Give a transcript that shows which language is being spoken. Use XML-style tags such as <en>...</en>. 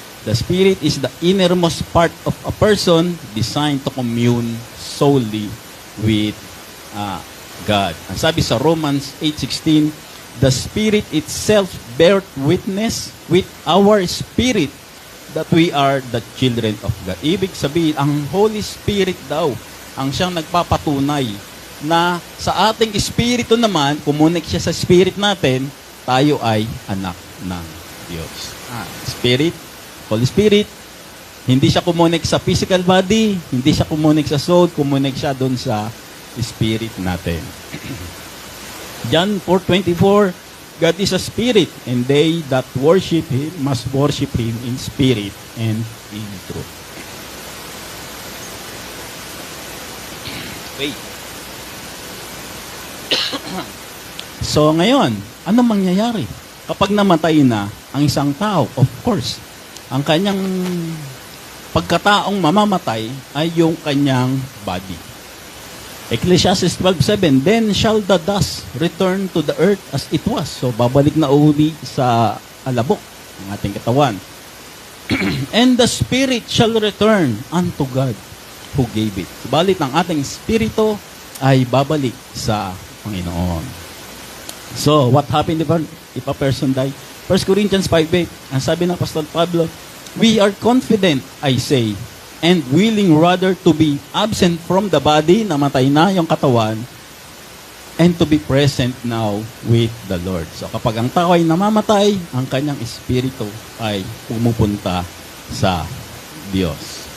<en>The spirit is the innermost part of a person designed to commune solely with God.</en> <tl>Ang sabi sa</tl> <en>Romans 8:16, "The Spirit itself bear witness with our spirit that we are the children of God."</en> <tl>Ibig sabihin, ang Holy Spirit daw ang siyang nagpapatunay na sa ating espiritu naman, kumunik siya sa spirit natin, tayo ay anak ng Diyos. Spirit, Holy Spirit, hindi siya kumunik sa physical body, hindi siya kumunik sa soul, kumunik siya doon sa spirit natin.</tl> <en>John 4:24, "God is a spirit, and they that worship Him must worship Him in spirit and in truth." Wait.</en> <tl>So ngayon, ano mangyayari? Kapag namatay na ang isang tao,</tl> <en>of course,</en> <tl>ang kanyang pagkataong mamamatay ay yung kanyang body.</tl> <en>Ecclesiastes 12:7, "Then shall the dust return to the earth as it was."</en> <tl>So, babalik na uli sa alabok ng ating katawan.</tl> <en>"And the spirit shall return unto God who gave it."</en> <tl>Subalit ang ating spirito ay babalik sa Panginoon.</tl> <en>So, what happened if a person died? 1 Corinthians 5:8,</en> <tl>ang sabi ng Apostol Pablo,</tl> <en>"We are confident, I say, and willing rather to be absent from the body,"</en> <tl>namatay na yung katawan,</tl> <en>"and to be present now with the Lord."</en> <tl>So kapag ang tao ay namamatay, ang kanyang espiritu ay pumupunta sa Diyos.</tl>